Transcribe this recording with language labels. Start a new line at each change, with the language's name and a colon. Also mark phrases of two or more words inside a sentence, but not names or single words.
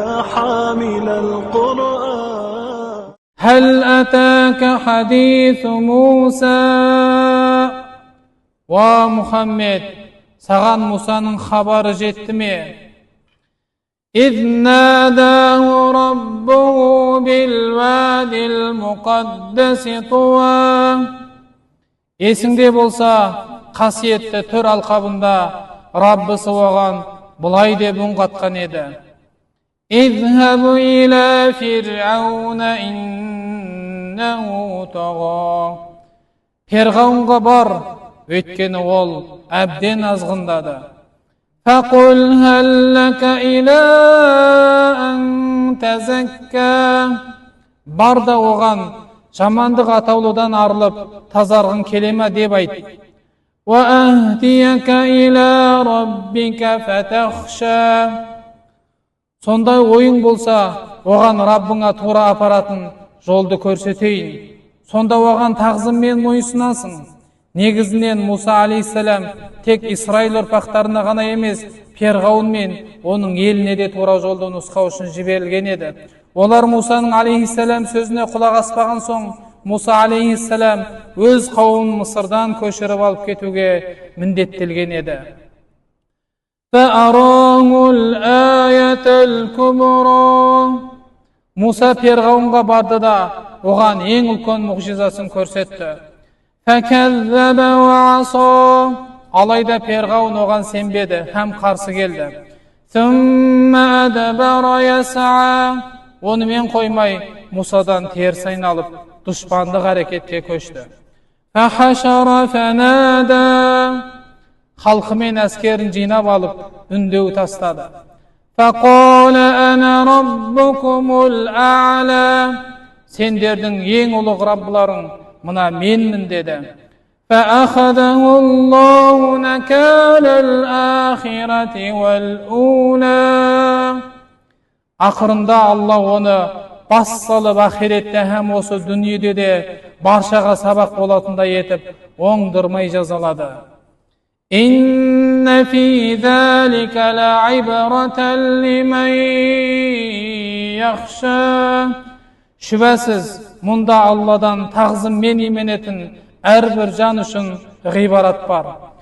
Arabic: حامل القرآن. هل أتاك حديث موسى؟
Kazakh: ومحمد саған Мусаның хабары жетті ме?
Arabic: إذ ناداه ربه بالوادي المقدس طوى.
Kazakh: Есіңде болса, қасиетті төр алқабында Раббысы оған бұлай деп үн қатқан еді.
Arabic: اذهبوا إلى فرعون إنه طغى.
Kazakh: Перғауынға бар, өйткені ол әбден азғындады.
Arabic: فقل هل لك إلى أن تزكى.
Kazakh: Бар да оған жамандық атаулыдан арылып тазарғың келеме деп айт.
Arabic: وأهديك إلى ربك فتخشى.
Kazakh: Сондай ойың болса, оған Раббыңа тура апаратын жолды көрсетейін. Сонда оған тағзыммен мойынсынасың. Негізінен Муса алейхиссалам тек Исраил ұрпақтарына ғана емес, Перғауын мен оның еліне де тура жолды нұсқау үшін жіберілген еді. Олар Мусаның алейхиссалам сөзіне құлақ аспаған соң, Муса алейхиссалам өз қауымын Мысырдан көшіріп алып кетуге міндеттелген еді.
Arabic: فأراه الآية الكبرى.
Kazakh: Муса Перғауынға барды да оған ең үлкен мұғжизасын көрсетті.
Arabic: فكذب وعصى.
Kazakh: Алайда Перғауын оған сенбеді һәм қарсы келді.
Arabic: ثم أدبر يسعى.
Kazakh: Онымен қоймай Мусадан теріс айналып дұшпандық әрекетке көшті.
Arabic: فحشر فنادى.
Kazakh: Халқымен әскерін жинап алып үндеу тастады.
Arabic: فقال أنا ربكم الأعلى.
Kazakh: Сендердің ең ұлық Раббыларың мына менмін деді.
Arabic: فأخذه الله نكال الآخرة والأولى.
Kazakh: Ақырында Алла оны бас салып ақиретте һәм осы дүниеде де баршаға сабақ болатындай етіп оңдырмай жазалады.
Arabic: إن في ذلك لعبرة لمن يخشى.
Kazakh: Шүбәсіз, мұнда Алладан тағзыммен именетін әрбір жан үшін ғибарат бар.